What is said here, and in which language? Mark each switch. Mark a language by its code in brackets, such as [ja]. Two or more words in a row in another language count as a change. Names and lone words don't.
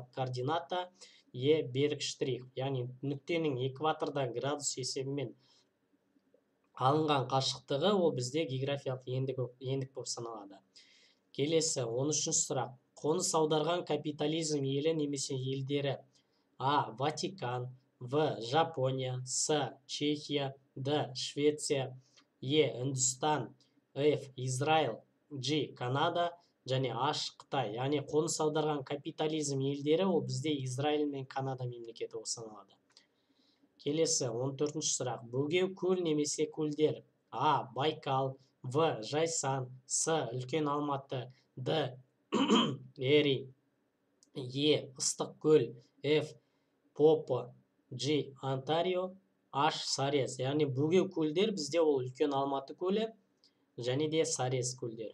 [kk] Географиялық координата, Е берік штрих, яғни нүктенің экватордан градус есебімен алынған қашықтығы ол бізде географиялық ендік болып саналады. Келесі 13-ші сұрақ. Қоныс аударған капитализм елі немесе елдері: А. Ватикан, В. Жапония, С. Чехия, Д. Швеция, Е. Үндістан, Ф. Израиль, G. Канада және H. Қытай. Яғни қоныс аударған капитализм елдері ол бізде Израиль мен Канада мемлекеті болып саналады. Келесі 14-ші сұрақ. Бөгеу көл немесе көлдер: А. Байкал, В. Жайсан, С. Үлкен Алматы, Д. Ери, Е. Ыстық көл, Ф. Попо, G. Онтарио, H. Сарез. Яғни бөгеу көлдер бізде ол үлкен Алматы көлі және де Сарез көлдері.